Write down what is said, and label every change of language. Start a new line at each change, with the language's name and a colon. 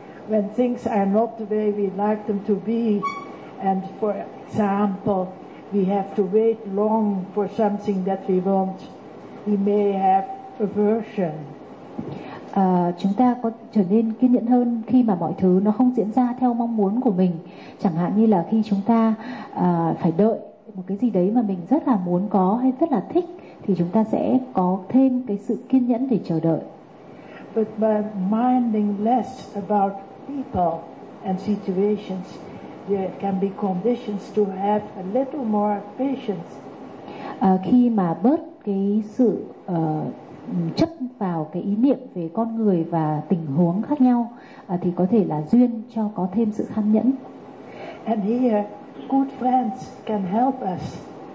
English: When things are not the way we like them to be, and for example, we have to wait long for something that we want, we may have aversion.
Vietnamese: Chúng ta có trở nên kiên nhẫn hơn khi mà mọi thứ nó không diễn ra theo mong muốn của mình. Chẳng hạn như là khi chúng ta phải đợi một cái gì đấy mà mình rất là muốn có hay rất là thích, thì chúng ta sẽ có thêm cái sự kiên nhẫn để chờ đợi.
English: But by minding less about people and situations, there can be conditions to have a little more patience.
Vietnamese: Khi mà bớt cái sự chấp vào cái ý niệm về con người và tình huống khác nhau thì có thể là duyên cho có thêm sự kham nhẫn.
English: And here, good friends can help us.